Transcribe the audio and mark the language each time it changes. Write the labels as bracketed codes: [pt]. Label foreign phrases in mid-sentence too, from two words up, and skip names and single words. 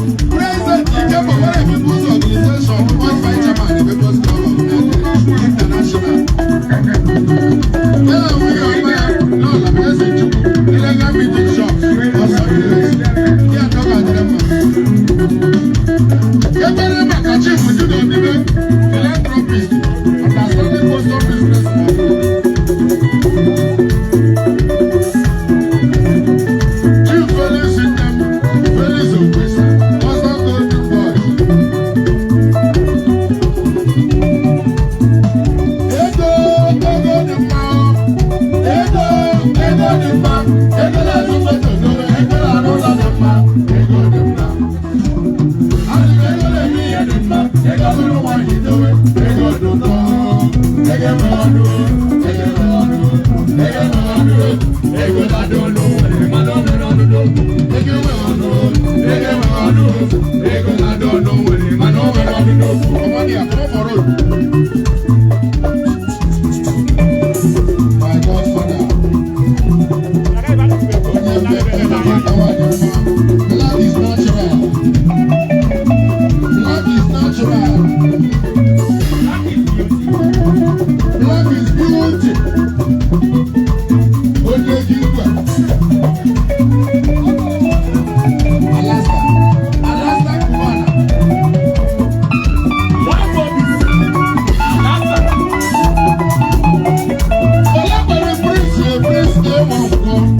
[en] President Ike Bawara People's Organization, World Vice Chairman, People's Club of Nigeria International. [ig] Ya na nwunye ọma ya, Lola Eze Chukwu, Ilega Meeting Shop, ọzọ dị ezi. Ya dọga dịrị mma. Ekpere maka Chief Jude Odibe, philanthropist, [en] understanding custom business man. [ig] Chief Felix Nnem, Felix Okwesa, ọzọ Golden Boy. Ego, ego dị mma, ego, ego dị mma, ego na-azụ moto dobe, ego na-arụ ụlọ dị mma, ego dị mma. Adị m ego na-eme ihe dị mma, ego bụrụ nwaanyị dobe, ego dị ụtọ, ego enwe ọnụ, ego enwe ọnụ, ego enwe ọnụ, ego na-adị ọnụ nwere, mana o nwere ọnụ dobe. Ego enwe ọnụ, ego enwe ọnụ, ego na-adị ọnụ nwere, mana o nwere ọnụ dobe. [yo] Ọmọ ni àkọ́kọ́ road. [en] My godfather. [ig] Onye mbe, onye mbe, ọwa dị mma. [en] Black is natural. Black is natural. Black is beauty. [ig] Onye ji igwe. Alaska. Alaska Cubana. Alaska. Olakwere Prince, eh, Prince, eh, nwa akwụkwọ.